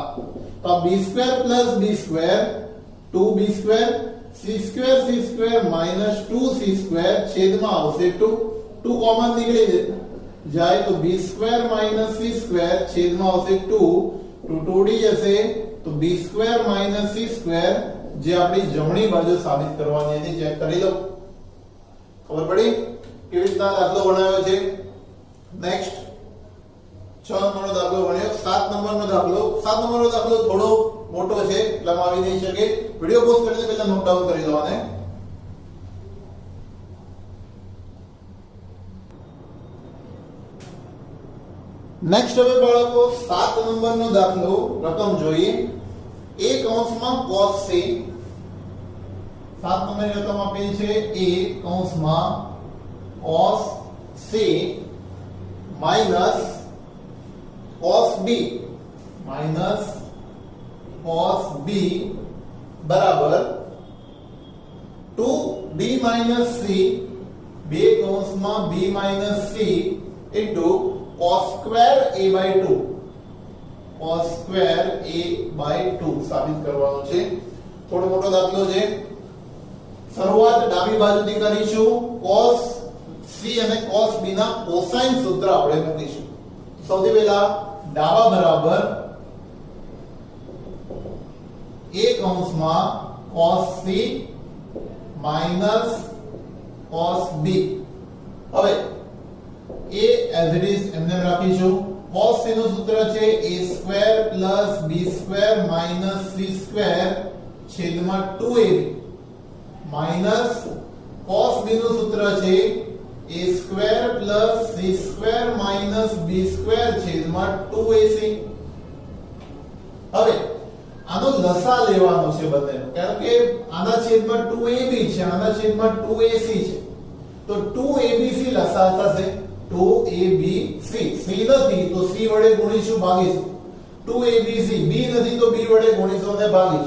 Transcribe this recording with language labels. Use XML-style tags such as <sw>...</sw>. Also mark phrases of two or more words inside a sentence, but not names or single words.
<gu>તો આ</gu> <en>b square plus b square 2b square c square minus 2c square</en> <gu>છેદમાં આવશે 2 કોમન નીકળી જાય તો</gu> <en>b square minus c square</en> <gu>છેદમાં આવશે 2 ઉડી જશે તો</gu> <en>b square minus c square</en> <gu>જે આપણી જમણી બાજુ સાબિત કરવાની હતી. ચેક કરી લો, ખબર પડી કેવી રીતના દાખલો બનાવ્યો છે. નેક્સ્ટ 6 નંબરનો દાખલો ભણ્યો. 7 નંબરનો દાખલો થોડો મોટો છે એટલે આવી નહીં શકે.</gu> <en>video pause</en> <gu>કરીને પહેલા</gu> <en>note down</en> <gu>કરી લો આને. નેક્સ્ટ હવે બાળકો 7 નંબરનો દાખલો રકમ જોઈએ. a કૌંસમાં</gu> <en>cos c,</en> <gu>7 નંબરની રકમ આપેલી છે a કૌંસમાં</gu> <en>cos c minus cos b બરાબર 2b minus c, 2 કૌંસમાં b minus c into cos square a by 2, cos square a by 2</en> <gu>સાબિત કરવાનો છે. થોડો મોટો દાખલો છે. શરૂઆત ડાબી બાજુથી કરીશું.</gu> <en>cos c</en> <gu>અને</gu> <en>cos b</en> <gu>ના કોસાઇન સૂત્ર આપણે મૂકીશું. સૌથી પહેલા ડાબા બરાબર a કૌંસમાં</gu> <en>cos c minus cos b.</en> <gu>હવે</gu> <en>a as it is</en> <gu>એમને રાખીશું.</gu> <en>cos c</en> <gu>નું સૂત્ર છે</gu> <en>a square plus b square minus c square છેદમાં 2ab minus cos b</en> <gu>નું સૂત્ર છે</gu> <en>a square plus c square minus b square છેદમાં 2ac.</en> <gu>હવે આનો લસા લેવાનો છે બંનેનો, કારણ કે આના છેદમાં 2ab છે, આના છેદમાં 2ac છે, તો 2abc લસા થશે 2abc. c નથી તો c વડે ગુણીશું, ભાગીશું. 2abc b નથી તો b વડે ગુણીશું અને ભાગીશું.</gu>